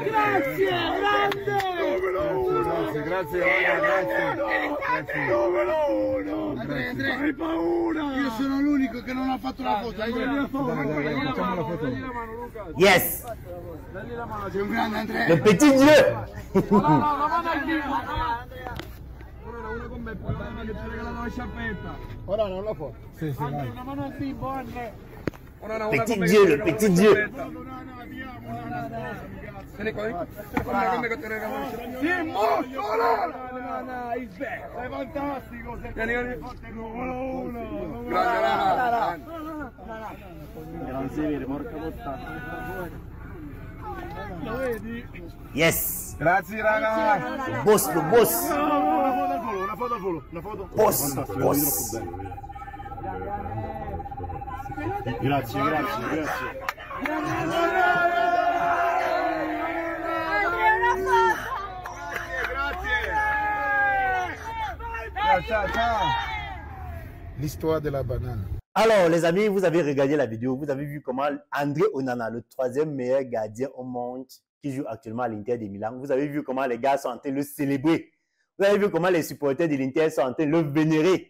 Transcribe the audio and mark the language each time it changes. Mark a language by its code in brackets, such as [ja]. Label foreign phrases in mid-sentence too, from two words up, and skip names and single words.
[it] Grazie, grande! Grazie, grazie. Numero uno! Andrea, hai paura! Io sono l'unico che non ha fatto la foto. Facciamo la foto. Yes! Dagli la mano, sei un grande Andrea! [fr] Le petit dieu! [it] No, la mano al Dio! Ora uno con me, poi la mano che ci ha regalato la sciarpetta. Ora non la foto. Sì, sì. Andrea, una mano al bimbo, Andrea! [fr] Petit dieu, le petit dieu! [it] Vieni qua, come che te regalo la sciarpetta. Sì, mozzolo! Sei fantastico! Vieni, numero uno! Grande, non si vede, porca puttana. Lo vedi? Yes! Grazie raga! [fr] Boss, le boss! [it] Una foto al volo, una foto. Boss, boss! Grazie, grazie. Ciao. [fr] L'histoire de la banane. Alors, les amis, vous avez regardé la vidéo, vous avez vu comment André Onana, le troisième meilleur gardien au monde, qui joue actuellement à l'Inter de Milan, vous avez vu comment les gars sont en train de le célébrer. Vous avez vu comment les supporters de l'Inter sont en train de le vénérer.